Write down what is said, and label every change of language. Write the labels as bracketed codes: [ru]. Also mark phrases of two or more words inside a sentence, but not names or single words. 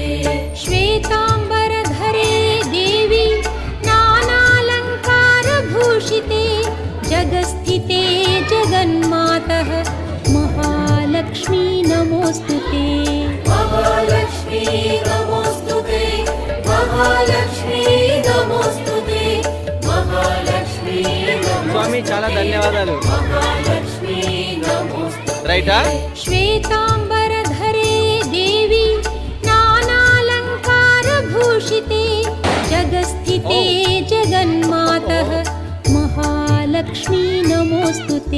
[sa] श्वेताम्बरधरे देवी नानालङ्कारभूषिते जगस्थिते जगन्मातः महालक्ष्मी नमोस्तुते महालक्ष्मी नमोस्तुते महालक्ष्मी [te] స్వామి చాలా ధన్యవాదాలు. [sa] महालक्ष्मी नमोस्तुते [te] రైటా? [sa] श्वेताम्बरधरे देवी नानालङ्कारभूषिते जगस्थिते जगन्मातः महालक्ष्मी नमोऽस्तुते